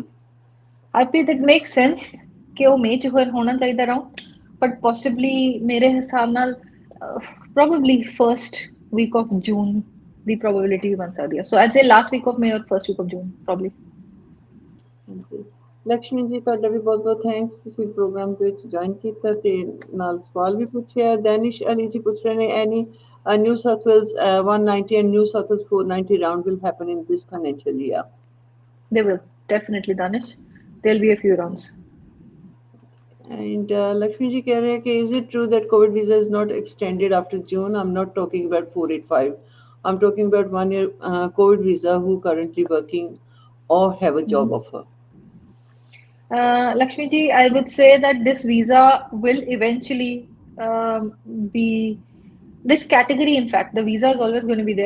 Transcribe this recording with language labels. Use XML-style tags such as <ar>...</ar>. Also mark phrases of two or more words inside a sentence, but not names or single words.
<en>ਹਰਪ੍ਰੀਤ it makes sense</en> <pa>ਕਿ ਉਹ ਮਈ 'ਚ ਹੋਣਾ ਚਾਹੀਦਾ ਰਾਉਂਡ</pa> <en>but possibly</en> <pa>ਮੇਰੇ ਹਿਸਾਬ ਨਾਲ</pa> <en>probably first week of June the probability</en> <pa>ਬਣ ਸਕਦੀ ਹੈ</pa> <en>so I'd say last week of May or first week of June probably</en> <pa>ਲక్ష్ਮੀ ਜੀ ਤੁਹਾਡਾ ਵੀ ਬਹੁਤ ਬਹੁਤ ਥੈਂਕਸ ਤੁਸੀਂ ਪ੍ਰੋਗਰਾਮ ਦੇ ਵਿੱਚ ਜੁਆਇਨ ਕੀਤਾ ਤੇ ਨਾਲ ਸਵਾਲ ਵੀ ਪੁੱਛਿਆ ਦੈਨਿਸ਼ ਅਲੀ ਜੀ ਪੁੱਛ ਰਹੇ ਨੇ ਐਨੀ</pa> <en>New South Wales 190 and New South Wales 490 round will happen in this financial year. They will definitely, Danish. There'll be a few rounds. And</en> <hi>लक्ष्मी जी कह रहे है कि</hi> <en>is it true that COVID visa is not extended after June? I'm not talking about 485. I'm talking about 1 year COVID visa who currently working or have a job offer. Lakshmi ji, I would say that this visa will eventually be This category, in fact, the visa is always going to be there.</en>